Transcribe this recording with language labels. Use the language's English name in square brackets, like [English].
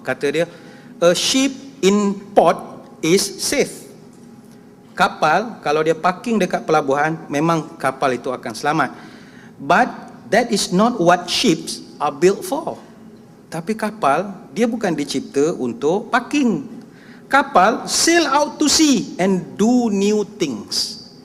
[Malay] Kata dia, [English] a ship in port is safe. [Malay] Kapal kalau dia parking dekat pelabuhan, memang kapal itu akan selamat. [English] But that is not what ships are built for. [Malay] Tapi kapal dia bukan dicipta untuk parking. Kapal [English] sail out to sea and do new things.